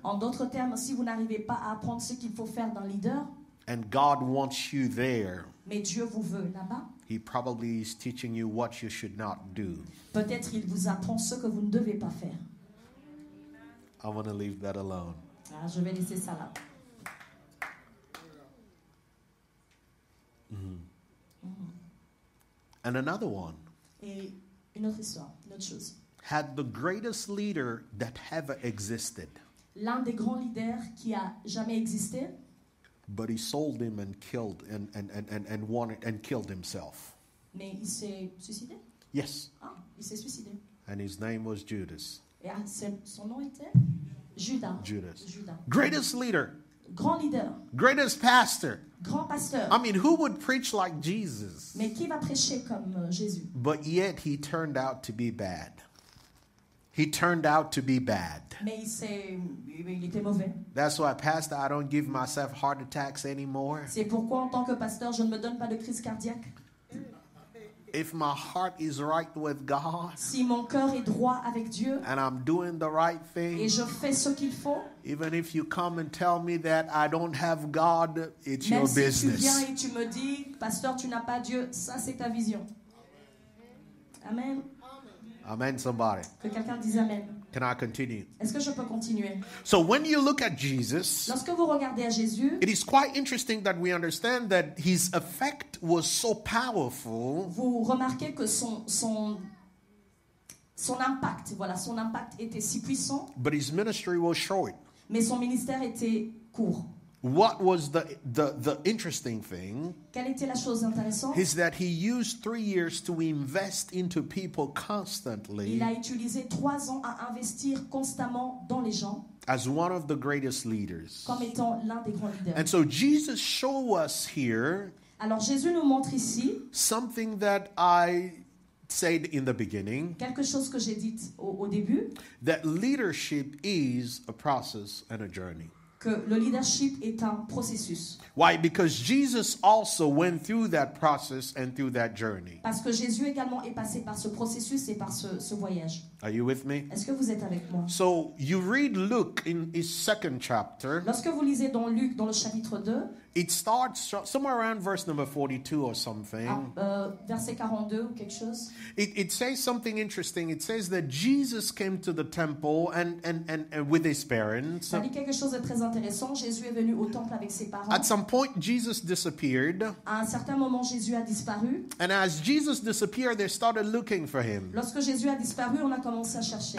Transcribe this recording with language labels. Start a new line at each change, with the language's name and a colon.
French: En d'autres termes, si vous n'arrivez pas à apprendre ce qu'il faut faire d'un leader,
English: and God wants you there,
French: mais Dieu vous veut là-bas,
English: he probably is teaching you what you should not do.
French: peut-être il vous apprend ce que vous ne devez pas faire.
English: I want to leave that alone.
French: Je vais laisser ça là.
English: And another one
French: Et une autre histoire, une autre chose.
English: had the greatest leader that ever existed,
French: L'un des grands leaders qui a jamais existé,
English: but he sold him and killed and wanted and killed himself.
French: mais il s'est suicidé.
English: Yes,
French: Il s'est suicidé.
English: and his name was Judas.
French: Et son nom était Judas.
English: Judas.
French: Judas.
English: Greatest leader,
French: Grand leader,
English: greatest pastor.
French: grand pasteur.
English: I mean, who would preach like Jesus?
French: Mais qui va prêcher comme Jésus?
English: But yet he turned out to be bad. He turned out to be bad.
French: Mais il était mauvais.
English: That's why, Pastor, I don't give myself heart attacks anymore.
French: C'est pourquoi en tant que pasteur, je ne me donne pas de crise cardiaque.
English: If my heart is right with God
French: Si mon cœur est droit avec Dieu
English: and I'm doing the right
French: et
English: thing,
French: je fais ce qu'il faut,
English: even if you come and tell me that I don't have God, it's
French: même
English: your
French: si tu viens
English: business.
French: et tu me dis, pasteur, tu n'as pas Dieu, ça c'est ta vision.
English: Amen. Amen, somebody.
French: Que quelqu'un dise Amen.
English: Can I continue?
French: Est-ce que je peux continuer?
English: So when you look at Jesus,
French: Lorsque vous regardez à Jésus,
English: it is quite interesting that we understand that his effect was so powerful
French: vous remarquez que son impact, voilà, son impact était si puissant,
English: but his ministry was short.
French: mais son ministère était court.
English: What was the interesting thing
French: Quelle était la chose intéressante?
English: is that he used 3 years to invest into people constantly
French: Il a utilisé 3 ans à investir constamment dans les gens
English: as one of the greatest leaders.
French: comme étant l'un des grands leaders.
English: And so Jesus show us here
French: Alors Jésus nous montre ici
English: something that I said in the beginning,
French: quelque chose que j'ai dit au début,
English: that leadership is a process and a journey.
French: que le leadership est un processus.
English: Why? Because Jesus also went through that process and through that journey.
French: Parce que Jésus également est passé par ce processus et par ce voyage.
English: Are you with me?
French: Est-ce que vous êtes avec moi?
English: So you read Luke in his second chapter.
French: Lorsque vous lisez dans Luc, dans le chapitre 2,
English: It starts somewhere around verse number 42 or something.
French: verset 42 ou quelque chose.
English: It says something interesting. It says that Jesus came to the temple and with his parents.
French: Ça dit quelque chose de très intéressant. Jésus est venu au temple avec ses parents.
English: At some point, Jesus disappeared.
French: À un certain moment, Jésus a disparu.
English: And as Jesus disappeared, they started looking for him.
French: Lorsque Jésus a disparu, on a commencé à chercher.